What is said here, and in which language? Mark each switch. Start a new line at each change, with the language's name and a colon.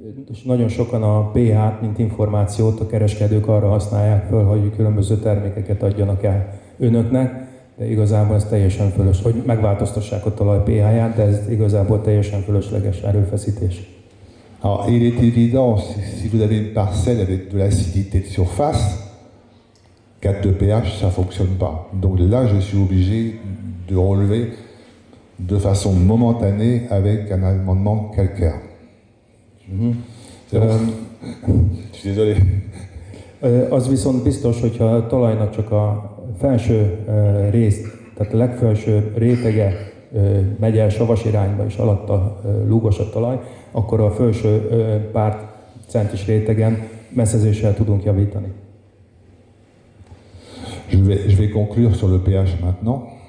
Hungarian: És nagyon sokan a pH-t, mint információt a kereskedők arra használják föl, hogy különböző termékeket adjanak el önöknek, de igazából ez teljesen fölös, hogy megváltoztassák a talaj pH-ját, de ez igazából teljesen fölösleges erőfeszítés.
French: Alors, il est évident, si vous avez une parcelle avec de l'acidité de surface, 4 de pH, ça ne fonctionne pas. Donc là, je suis obligé de relever de façon momentanée avec un amendement calcaire. C'est bon. Je suis désolé.
Hungarian: Az viszont biztos, hogyha a talajnak csak a felső rész, tehát a legfelső rétege megy el savas irányba, és alatta lúgos a talaj, akkor a felső pár centis rétegen messzezéssel tudunk javítani.
French: Je vais conclure sur le pH maintenant.